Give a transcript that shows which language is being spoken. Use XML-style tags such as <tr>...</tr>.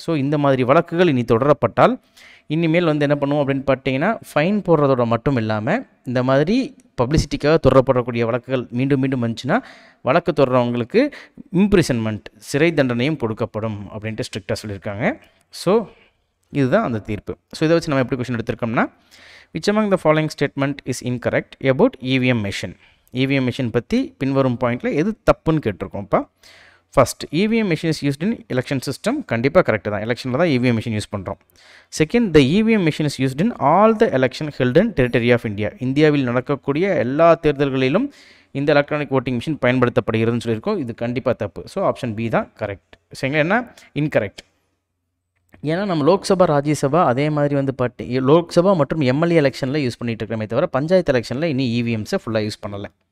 <ta>So இந்த மாதிரி வழக்குகள் இனி தொடரப்பட்டால் இனிமேல் வந்து என்ன பண்ணுவோம் அப்படின்னு பார்த்தீங்கன்னா, ஃபைன் போடுறதோட மட்டும் இல்லாமல் இந்த மாதிரி பப்ளிசிட்டிக்காக தொடரப்படக்கூடிய வழக்குகள் மீண்டும் மீண்டும் வந்துச்சுன்னா வழக்கு தொடர்றவங்களுக்கு இம்ப்ரிசன்மெண்ட், சிறை தண்டனையும் கொடுக்கப்படும் அப்படின்ட்டு ஸ்ட்ரிக்டாக சொல்லியிருக்காங்க. ஸோ இதுதான் அந்த தீர்ப்பு. ஸோ இதை வச்சு நம்ம எப்படி question எடுத்திருக்கோம்னா,</ta> <en>which among the following statement is incorrect about EVM machine?</en> <ta>EVM machine பற்றி பின்வரும் பாயிண்டில் எது தப்புன்னு கேட்டிருக்கோம்ப்பா.</ta> <en>First, EVM machine is used in election system.</en> <ta>கண்டிப்பாக கரெக்டு தான், எலெக்ஷனில் தான் EVM machine யூஸ் பண்ணுறோம்.</ta> <en>Second, the EVM machine is used in all the election held in territory of India.</en> <ta>இந்தியாவில் நடக்கக்கூடிய எல்லா தேர்தல்களிலும் இந்த எலக்ட்ரானிக் ஓட்டிங் மிஷின் பயன்படுத்தப்படுகிறதுன்னு சொல்லியிருக்கோம். இது கண்டிப்பாக தப்பு. ஸோ ஆப்ஷன் பி தான் கரெக்ட். சரிங்களா? என்ன இன்கரெக்ட்? ஏன்னா நம்ம லோக்சபா, ராஜ்யசபா அதே மாதிரி வந்து லோக்சபா மற்றும் எம்எல்ஏ எலெக்ஷனில் யூஸ் பண்ணிகிட்டு இருக்கிறமே தவிர பஞ்சாயத்து எலெக்ஷனில் இன்னும் இவிஎம்ஸை ஃபுல்லாக யூஸ் பண்ணலை.</ta>